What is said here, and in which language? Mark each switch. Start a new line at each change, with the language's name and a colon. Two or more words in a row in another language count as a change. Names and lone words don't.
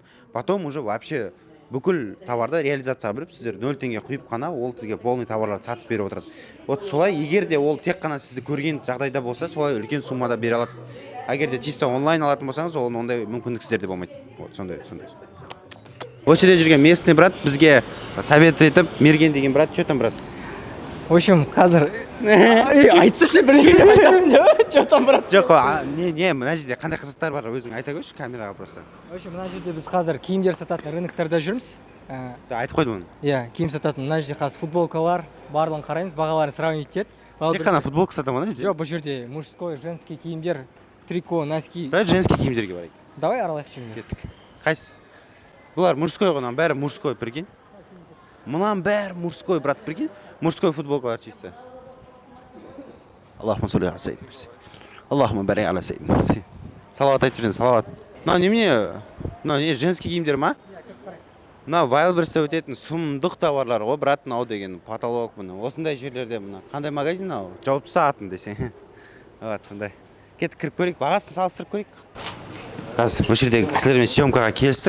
Russian: Потом уже вообще
Kazakh: бүкіл товарды реализацияға беріп, сіздер 0 теңге құйып қана ол сізге полный товарларды сатып беріп отырады. Вот солай, егер де ол тек қана сізді көрген жағдайда болса, солай үлкен суммада бере алады. Егер де чисто онлайн алатын болсаңыз, ол ондай мүмкіндік сіздерде болмайды. Вот сондай. Осы жерде жүрген местный брат бізге совет етіп, Мерген деген брат,
Russian: что там,
Kazakh: брат?
Russian: В общем,
Kazakh: қазір айтсашы бірінші деп айтасың деп,
Russian: что там,
Kazakh: брат? Жоқ, не, мына жерде қандай қызықтар бар, өзің айта көрші камераға просто.
Russian: В общем,
Kazakh: мына жерде біз қазір киімдер сататын рыноктарда жүрміз. Айтып қойдым оны. Иә, киім сататын. Мына жерде қазір футболкалар, барлығын қараймыз, бағаларын сравнить етеді. Тек қана футболка сатамын ана жерде? Жоқ, бұл жерде
Russian: мужской, женский
Kazakh: киімдер,
Russian: трико, носки.
Kazakh: Давай женский киімдерге барайық. Давай аралайық жеңмен. Кеттік. Қайсысы? Бұлар мужской ғой, бәрі мужской, прикинь. мынан бәрі мужской, брат, прикинь, мужской футболкалар чисто.
Arabic: اللهم صل على سيدنا. اللهم بارك على سيدنا.
Kazakh: Салават айтып жүрген, салават. Мына немене? Мына не женский киімдер ма? Мына Wildberries'те өтетін сұмдық товарлар ғой, брат, мынау деген потолок мына. Осындай жерлерде мына. Қандай магазин мынау? Жауапты сағатын десең. Вот, сондай. Кетіп кіріп көрейік, бағасын салыстырып көрейік. Қазір бұл жердегі кісілермен съемкаға келістік.